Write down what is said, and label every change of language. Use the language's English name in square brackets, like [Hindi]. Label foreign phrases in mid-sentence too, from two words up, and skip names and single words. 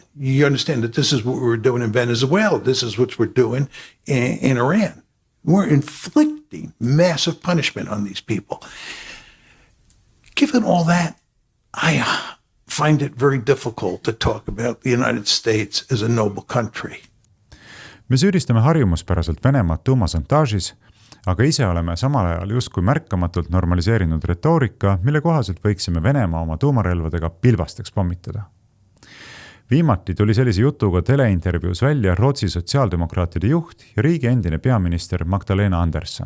[English] You understand that this is what we're doing in Venezuela. This is what we're doing in Iran. We're inflicting massive punishment on these people. Given all that, I find it very difficult to talk about the United States as a noble country. [Estonian] Me süüdistame harjumuspäraselt Venemaad tuumasantaažis, aga ise oleme samal ajal justkui märkamatult normaliseerinud retoorika, mille kohaselt võiksime Venemaa oma tuumarelvadega pilbasteks pommitada. Viimati tuli sellise jutuga teleintervjuus välja Rootsi sotsiaaldemokraatide juht ja riigi endine peaminister Magdalena Andersson.